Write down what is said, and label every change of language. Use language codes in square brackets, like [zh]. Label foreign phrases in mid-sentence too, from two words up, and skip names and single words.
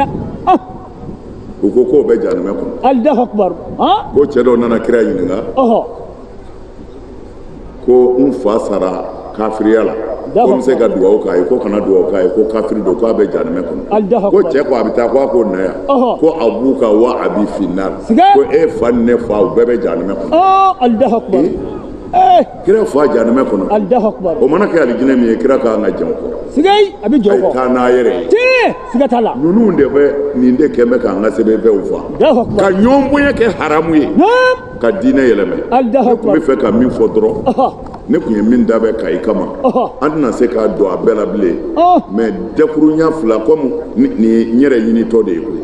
[bm] u ko k'o bɛ jahanɛmɛ kɔnɔ [ar] الله أكبر [bm] ko cɛ dɔw nana kira ɲininka ko n fa sara kafiriya la ko n bɛ se ka dugawu k'a ye ko kana dugawu k'a ye ko kafiri don k'a bɛ jahanɛmɛ kɔnɔ ko cɛ ko a bɛ taa ko a ko na yan ko [ar] أبوك وأبي في النار [bm] ko e fa ni ne fa u bɛɛ bɛ jahanɛmɛ kɔnɔ [ar] الله أكبر [bm] kira fa jahanɛmɛ kɔnɔ [ar] الله أكبر [bm] o mana kɛ alijinɛ min ye kira k'an ka jɛn o kɔ sigei a bɛ jɔ o kɔ taa n'a yɛrɛ ye siga t'a la ninnu de bɛ nin de kɛ bɛ k'an ka sɛbɛnfɛnw fa ka ɲɔgɔn bonya kɛ haramu ye ka diinɛ yɛlɛmɛ ne tun bɛ fɛ ka min fɔ dɔrɔn ne tun ye min dabɛ Kayi kama an tɛna se k'a don a bɛɛ la bilen mais dɛkuruɲa 2 comme nin ye n yɛrɛ ɲinitɔ de ye koyi